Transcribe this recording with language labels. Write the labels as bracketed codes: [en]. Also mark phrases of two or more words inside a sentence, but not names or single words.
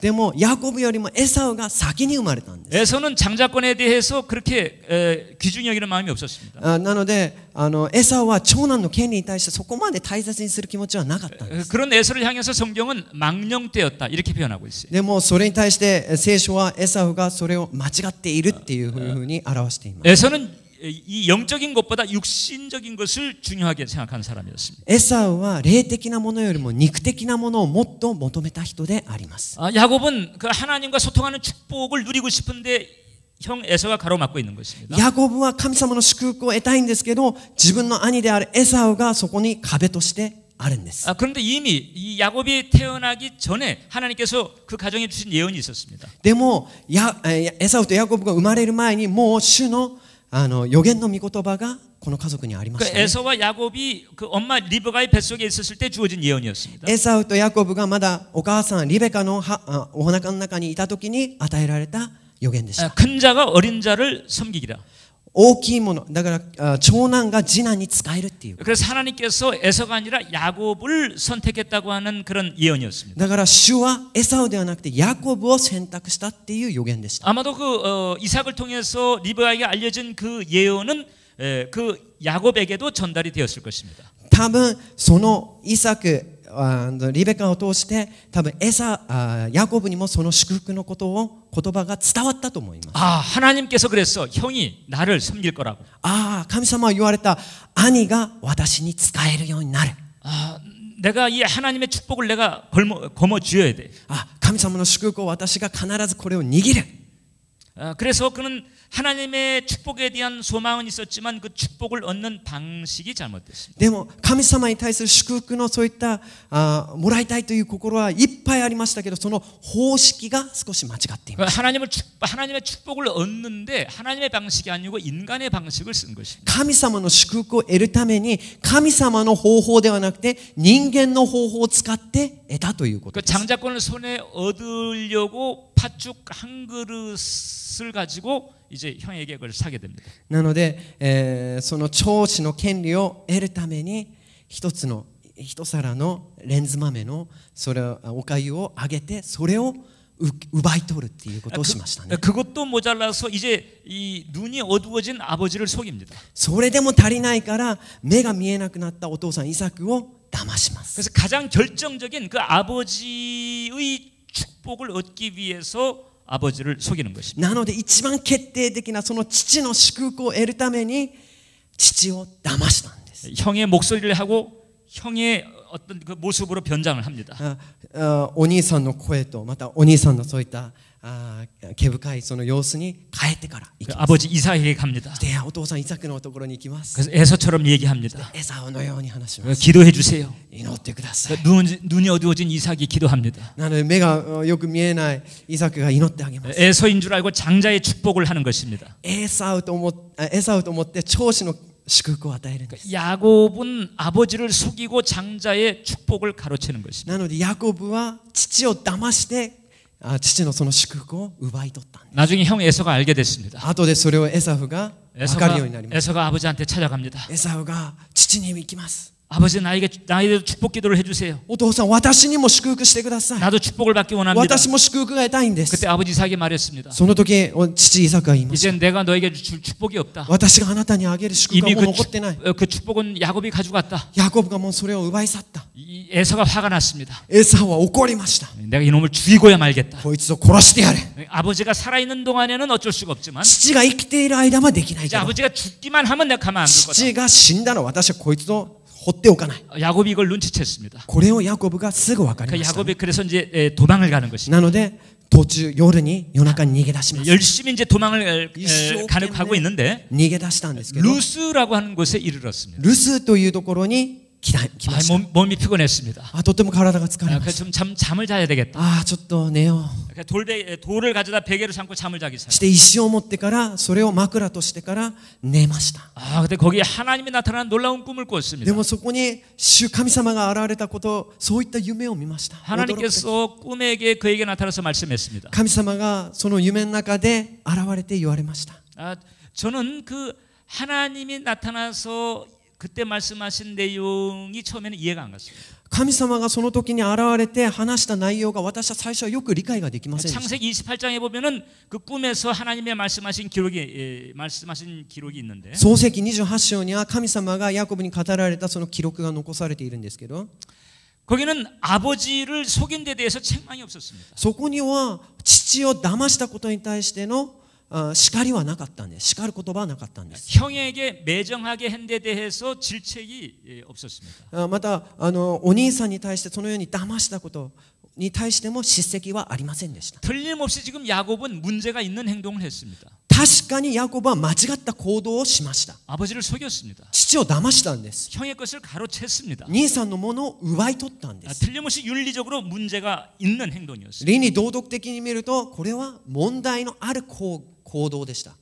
[ja] でもヤコブよりもエサウが先に生まれたんです。 [ko] 에서는 장자권에 대해서 그렇게 귀중히 여기는 마음이 없었습니다. [ja] なのでエサウは長男の権利に対してそこまで大切にする気持ちはなかったんです。 [ko] 그런 에서를 향해서 성경은 망령되었다 이렇게 표현하고 있어요. [ja] でもそれに対して聖書はエサウがそれを間違っているっていうふうに表しています。 [ko] 에서는 이 영적인 것보다 육신적인 것을 중요하게 생각한 사람이었습니다. [ja] エサウは霊的なものよりも肉的なものをもっと求めた人であります。 [ko] 야곱은 그 하나님과 소통하는 축복을 누리고 싶은데 형 에서가 가로막고 있는 것입니다. [ja] ヤコブは神様の祝福を得たいんですけど、自分の兄であるエサウがそこに壁としてあるんです。 [ko] 그런데 이미 이 야곱이 태어나기 전에 하나님께서 그 가정에 주신 예언이 있었습니다. [ja] でもエサウとヤコブが生まれる前にもう主の預言の御言葉がこの家族にありました、ね。 [ko] 에서와 야곱이 그 엄마 리브가의 뱃속에 있었을 때 주어진 예언이었습니다. [ja] エサウとヤコブがまだお母さんリベカのお腹の中にいた時に与えられた預言でした。 [ko] 큰 자가 어린 자를 섬기기라. [ja] 大きいものだから長男が次男に仕えるっていう。 [ko] 그래서 하나님께서 에서가 아니라 야곱을 선택했다고 하는 그런 예언이었습니다. [ja] だから主はエサウではなくてヤコブを選択したっていう預言でした。 [ko] 아마도 그 이삭을 통해서 리브가에게 알려진 그 예언은 그 야곱에게도 전달이 되었을 것입니다. [ja] 多分そのイサクリベカを通して多分ヤコブにもその祝福の言葉が伝わったと思います。 [ko] 하나님께서 그랬어. 형이 나를 섬길 거라고. [ja] 神様は言われた。兄が私に仕えるようになる。 [ko] 내가 이 하나님의 축복을 내가 거머 쥐어야 돼. [ja] 神様の祝福を私が必ずこれを握る。 [ko] 그래서 그는 하나님의 축복에 대한 소망은 있었지만 그 축복을 얻는 방식이 잘못됐습니다. [ja] でも神様に対する祝福のそういったもらいたいという心はいっぱいありましたけど、その方式が少し間違っています。 [ko] 하나님의 축복을 얻는데 하나님의 방식이 아니고 인간의 방식을 쓴 것입니다. [ja] 神様の祝福を得るために神様の方法ではなくて人間の方法を使って得たということ [ko] 그 [ja] です。 [ko] 장자권을 손에 얻으려고 팥죽 한 그릇을 가지고 이제 형에게 그걸 사게 됩니다. [ja] なので、その長子の権利を得るために一皿のレンズ豆のそれお粥をあげてそれを奪い取るっていうことをしましたね。 [ko] 그것도 모자라서 이제 이 눈이 어두워진 아버지를 속입니다. [ja] それでも足りないから目が見えなくなったお父さんイサクを騙します。 [ko] 그래서 가장 결정적인 그 아버지의 축복을 얻기 위해서 아버지를 속이는 것입니다. [ja] なので一番決定的なその父の祝福を得るために父を騙したんです。 [ko] 형의 목소리를 하고 형의 어떤 그 모습으로 변장을 합니다. [ja] お兄さんの声とまたお兄さんのそういった毛深いその様子に変えてから行きます。 [ko] 아버지 이삭에게 갑니다. [ja] でお父さんイサクのところに行きます。 [ko] 그래서 에서처럼 얘기합니다. [ja] エサウのように話します。 [ko] 기도해 주세요. [ja] 祈ってください。 [ko] 눈이 어두워진 이삭이 기도합니다. [ja] なので目がよく見えないイサクが祈ってあげます。 [ko] 에서인 줄 알고 장자의 축복을 하는 것입니다. [ja] エサウと思って長子の祝福を与えるんです。 [ko] 야곱은 아버지를 속이고 장자의 축복을 가로채는 것입니다. [ja] なのでヤコブは父を騙して父のその祝福を奪い取ったんです。 [ko] 나중에 형 에서가 알게 됐습니다. [ja] 後でそれをエサフが分かるようになります。 [ko] 에서가 아버지한테 찾아갑니다. [ja] エサフが父に行きます。 [ko] 아버지 나에게 축복 기도를 해주세요. [ja] お父さん私にも祝福してください。 [ko] 나도 축복을 받기 원합니다. [ja] 私も祝福が得たいんです。 [ko] 그때 아버지 이삭이 말했습니다. [ja] その時父イサクが言いました。 [ko] 이제 내가 너에게 줄 축복이 없다. [ja] 私があなたにあげる祝福はもう残ってない。 [ko] 그 축복은 야곱이 가져갔다. [ja] ヤコブがもうそれを奪い去った。 [ko] 에서가 화가 났습니다. [ja] エサフは怒りました。 [ko] 내가 이놈을 죽이고야 말겠다. [ja] こいつを殺してやれ。 [ko] 아버지가 살아있는 동안에는 어쩔 수가 없지만 [ja] 父が生きている間はできない [ko] 이제 [ja] けど、 [ko] 아버지가 죽기만 하면 내가 가만 안 둘 거다. [ja] 父が死んだら私はこいつを放っておかない。 [ko] 야곱이 이걸 눈치챘습니다. [ja] これをヤコブがすぐ分かり [ko] 그 [ja] ました。 [ko] 야곱이 그래서 이제 도망을 가는 것입니다. [ja] なので途中夜中に逃げ出します。 [ko] 열심히 이제 도망을 가고 있는데 [ja] 逃げ出したんですけど、 [ko] 루스라고 하는 곳에 이르렀습니다. [ja] ルスというところに来ました。 [ko] 몸이 피곤했습니다. [ja] とても体が疲れま [ko] 그래서 [ja] す。 [ko] 좀 잠을 자야 되겠다. [ja] ちょっと寝よう。 [ko] 돌을 가져다 베개로 삼고 잠을 자기 [ja] し [ko] 시작. [ja] て石を持ってからそれを枕としてから寝ました。 [ko] 근데 거기에 하나님이 나타나는 놀라운 꿈을 [ja] で [ko] 꿨습니다. [ja] もそこに神様が現れたこと、そういった夢を見ました。 [ko] 하나님께서 꿈에게 그에게 나타나서 말씀했습니다. [ja] 神様がその夢の中で現れて言われました。 [ko] 저는 그 하나님이 나타나서 그때 말씀하신 내용이 처음에는 이해가 안 갔습니다. [ja] 神様がその時に現れて話した内容が私は最初はよく理解ができませんでした。 [ko] 창세기 28장에 보면은 그 꿈에서 하나님의 말씀하신 기록이 있는데 [ja] 創世記28章には神様がヤコブに語られたその記録が残されているんですけど、 [ko] 거기는 아버지를 속인 데 대해서 책망이 없었습니다. [ja] そこには父を騙したことに対しての叱りはなかったんです。叱る言葉はなかったんです。 [ko] 형에게 매정하게 한 데 대해서 질책이 없었습니다. [ja] またお兄さんに対してそのように騙したことに対しても叱責はありませんでした。 [ko] 틀림없이 지금 야곱은 문제가 있는 행동을 했습니다. [ja] 確かにヤコブは間違った行動をしました。 [ko] 아버지를 속였습니다. [ja] 父を騙したんです。 [ko] 형의 것을 가로챘습니다. [ja] 兄さんのものを奪い取ったんです。 [ko] 틀림없이 윤리적으로 문제가 있는 행동이었습니다. [ja] 倫理道徳的に見るとこれは問題のある行動でした。